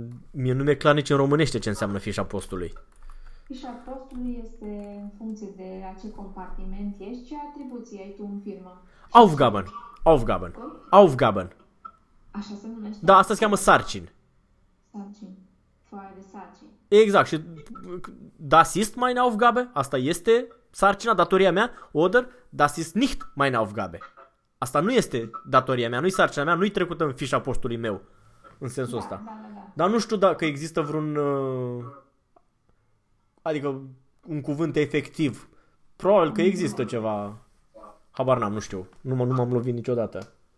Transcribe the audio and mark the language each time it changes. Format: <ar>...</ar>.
<ro>Mie nu mi-e clar nici în românește ce înseamnă fișa postului. Fișa postului este în funcție de la ce compartiment ești, ce atribuții ai tu în firmă.</ro> <de>Aufgaben. Aufgaben. Aufgaben.</de> <ro>Așa se numește? Da, asta se cheamă sarcin. Sarcin. Foaie de sarcin. Exact. Și</ro> <de>das ist meine Aufgabe.</de> <ro>Asta este sarcina, datoria mea.</ro> <de>Oder das ist nicht meine Aufgabe.</de> <ro>Asta nu este datoria mea, nu-i sarcina mea, nu-i trecută în fișa postului meu. În sensul ăsta. Da, da, da. Dar nu știu dacă există vreun... adică un cuvânt efectiv. Probabil că există ceva. Habar n-am, nu știu. Nu m-am lovit niciodată.</ro>